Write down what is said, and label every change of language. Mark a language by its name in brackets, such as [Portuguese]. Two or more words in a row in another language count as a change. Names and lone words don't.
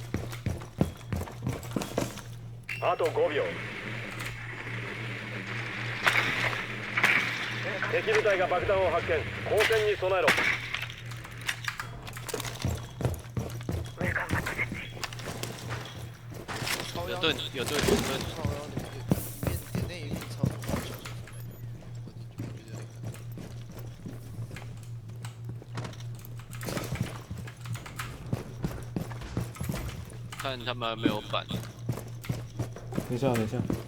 [Japanese] あと5秒。敵部隊が爆弾を発見。交戦に備えろ。ウェルカムマット設置。 [Chinese] 有盾，有盾，有盾。点内一定超过8小时。看他们还没有板。等一下，等一下。